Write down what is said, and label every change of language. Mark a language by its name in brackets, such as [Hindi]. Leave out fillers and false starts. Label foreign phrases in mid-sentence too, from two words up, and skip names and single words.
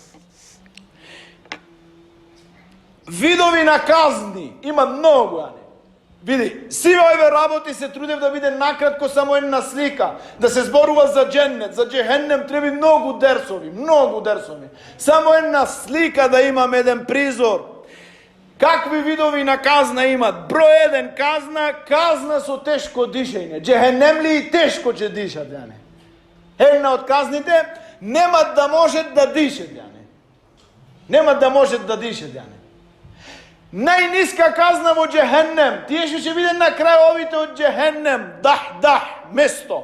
[Macedonian] Видови на казни има много. Види, сви ове работи се трудев да буде накратко само једна слика, да се зборува за џеннет, за џехеннем треби много дерсови. Само једна слика да имам један призор. Какви видови на казна имат? Број 1 казна, казна со тешко дишење. Джехенемли тешко ќе дишат, јане. Една од казните, немат да можат да дишат, јане. Немат да можат да дишат, јане. Најниска казна во Джехеннем, тие ќе биде на крај овите од Джехеннем, дах, место.